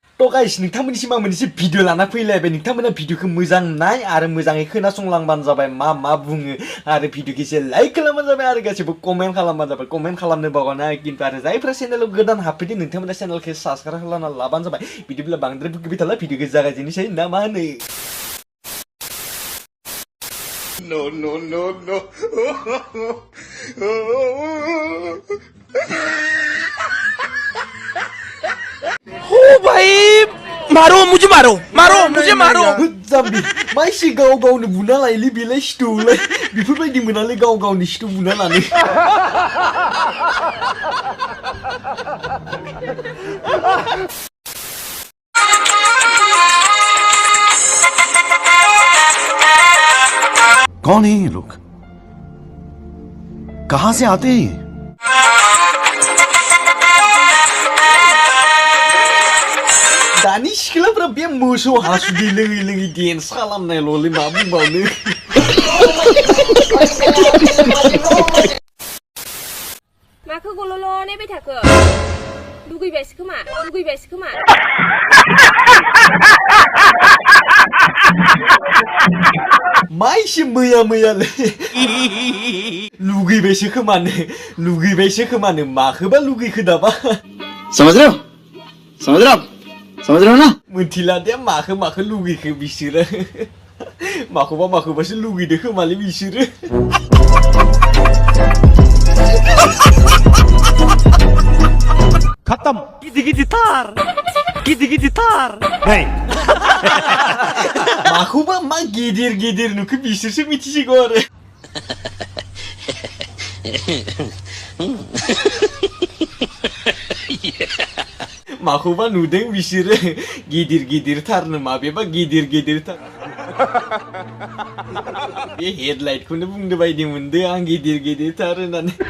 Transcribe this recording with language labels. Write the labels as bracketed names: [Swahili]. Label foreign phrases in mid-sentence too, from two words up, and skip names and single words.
[Bodo] तो गाइस नोंथांमोननिसिम आं मोनसे भिडिअ लाना फैलायबाय नोंथांमोना भिडिअखौ मोजां नाय आरो मोजाङै खोनासंलांबानो जाबाय मा बुङो आरो भिडिअखौ एसे लाइक खालामबानो जाबाय आरो गासिबो कमेन्ट खालामबानो जाबाय कमेन्ट खालामनो बावगाना किन्तु आरो जायफ्रा चेनेलाव गोदान हाबफैदों नोंथांमोना चेनेलखौ साबस्क्राइब खालामना लाबानो जाबाय बिदिब्ला बांद्राय बुंबाय थाला भिडिअखौ जागायजेननोसै ना मा होनो No. [Hindi] ओ भाई मारो मुझे मारो [Bodo] जाम्बि मानसि गाव गावनो बुना लायोलै बेलाय सिथौलाय बेफोरबायदि मोनालै गाव गावनि सिथौ बुना लानो [Hindi] कौन है ये लोग कहां से आते हैं ये [Bodo] दानि सिख्लाफ्रा बे मोसौ हासुदै लोङै डेन्स खालामनायल'लै मा बुंबावनो माखौ गल'ल' नायबाय थाखो लुगैबायसो खोमा मा एसे मैयालै लुगैबायसो खोमानो माखोबा लुगैखो दाबा [Hindi] समझ रहे हो ना [Bodo] मोनथिला दे माखो लुगैखो बिसोरो माखौबासो लुगैदो खोमालै बिसोरो [Hindi] खत्म गिदी तार नहीं [Bodo] माखौबा मा गिदिर नुखो बिसोरसो मिथिसिगौ आरो माखौबा नुदों बिसोरो गिदिरथारनो माबेबा गिदिरथार बे हेडलाइटखौनो बुंनो बायदि मोनदों आं गिदिरथार होननानै